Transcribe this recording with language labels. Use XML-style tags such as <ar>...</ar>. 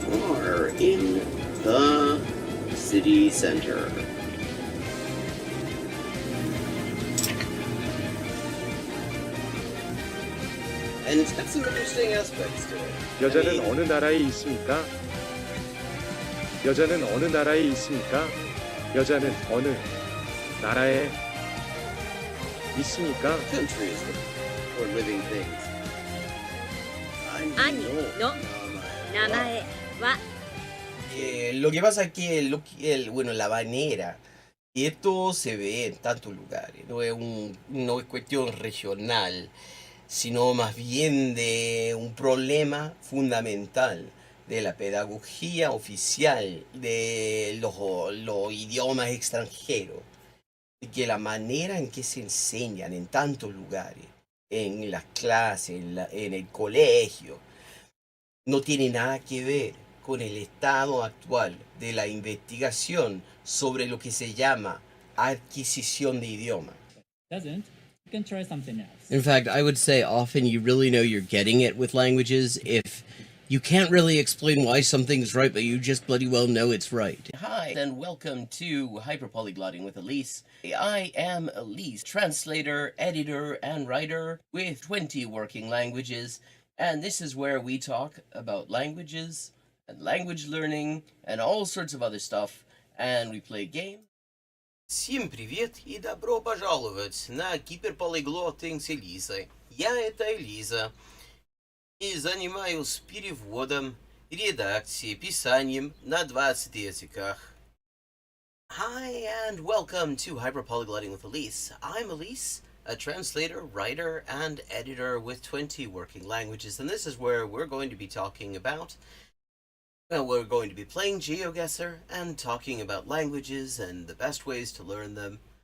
<en>Are in the city center. And it's got some interesting aspects to it.</en> <ko>여자는</ko> <en>I mean,</en> <ko>어느 나라에 있습니까? 여자는 어느 나라에 있습니까? 여자는 어느 나라에 있습니까?</ko> <en>countries or living things.</en> <ja>Ani no namae wa</ja> <es>Lo que pasa es que bueno, la manera, y esto se ve en tantos lugares, no es cuestión regional, sino más bien de un problema fundamental de la pedagogía oficial de los idiomas extranjeros, y que la manera en que se enseñan en tantos lugares, en las clases, en el colegio, no tiene nada que ver con el estado actual de la investigación sobre lo que se llama adquisición de idioma.</es> <en>Doesn't, you can try something else. In fact, I would say often you really know you're getting it with languages if you can't really explain why something's right, but you just bloody well know it's right. Hi, and welcome to Hyperpolyglotting with Elise. I am Elise, translator, editor, and writer with 20 working languages, and this is where we talk about languages and language learning and all sorts of other stuff, and we play games.</en> <ru>Всем привет и добро пожаловать на Hyperpolyglotting с Элизой. Я это Элиза. И занимаюсь переводом, редакцией, писанием на 20 языках.</ru> <en>Hi and welcome to Hyperpolyglotting with Elise. I'm Elise, a translator, writer, and editor with 20 working languages, and this is where we're going to be talking about, well, we're going to be playing GeoGuessr and talking about languages and the best ways to learn them.</en>